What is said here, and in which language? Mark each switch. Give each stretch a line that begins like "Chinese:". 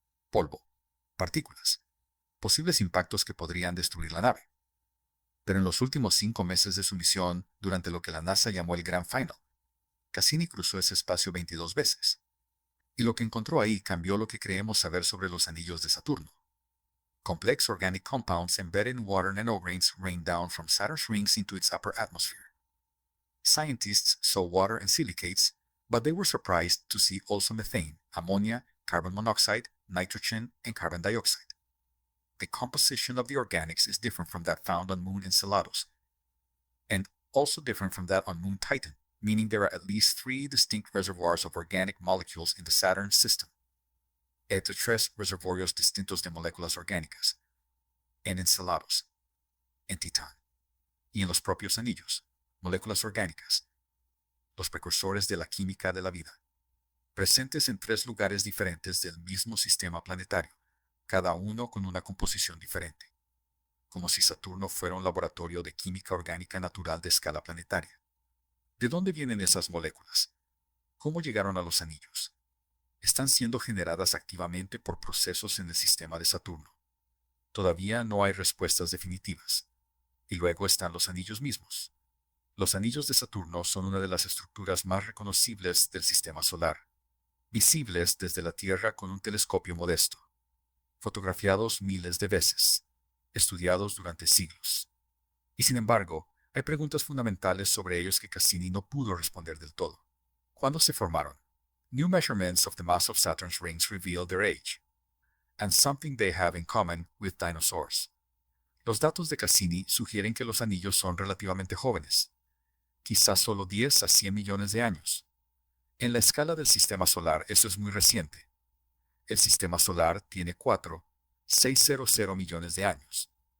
Spanish: Polvo, partículas, posibles impactos que podrían destruir la nave. Pero en los últimos 5 meses de su misión, durante lo que la NASA llamó el Grand Final, Cassini cruzó ese espacio 22 veces. Y lo que encontró ahí cambió lo que creemos saber sobre los anillos de Saturno.
English: Complex organic compounds embedded in water nanograins rain down from Saturn's rings into its upper atmosphere. Scientists saw water and silicates, but they were surprised to see also methane, ammonia, carbon monoxide, nitrogen, and carbon dioxide. The composition of the organics is different from that found on Moon Enceladus, and also different from that on Moon Titan, meaning there are at least 3 distinct reservoirs of organic molecules in the Saturn system.
Spanish: 3 reservorios distintos de moléculas orgánicas, en Enceladus, en Titán, y en los propios anillos, moléculas orgánicas, los precursores de la química de la vida, presentes en 3 lugares diferentes del mismo sistema planetario, cada uno con una composición diferente, como si Saturno fuera un laboratorio de química orgánica natural de escala planetaria. ¿De dónde vienen esas moléculas? ¿Cómo llegaron a los anillos? Están siendo generadas activamente por procesos en el sistema de Saturno. Todavía no hay respuestas definitivas. Y luego están los anillos mismos. Los anillos de Saturno son una de las estructuras más reconocibles del sistema solar, visibles desde la Tierra con un telescopio modesto, fotografiados miles de veces, estudiados durante siglos. Y sin embargo, hay preguntas fundamentales sobre ellos que Cassini no pudo responder del todo. ¿Cuándo se formaron?
English: New measurements of the mass of Saturn's rings reveal their age, and something they have in common with dinosaurs.
Spanish: Los datos de Cassini sugieren que los anillos son relativamente jóvenes, quizás solo 10 a 100 millones de años. En la escala del sistema solar, eso es muy reciente. El sistema solar tiene 4,600 millones de años.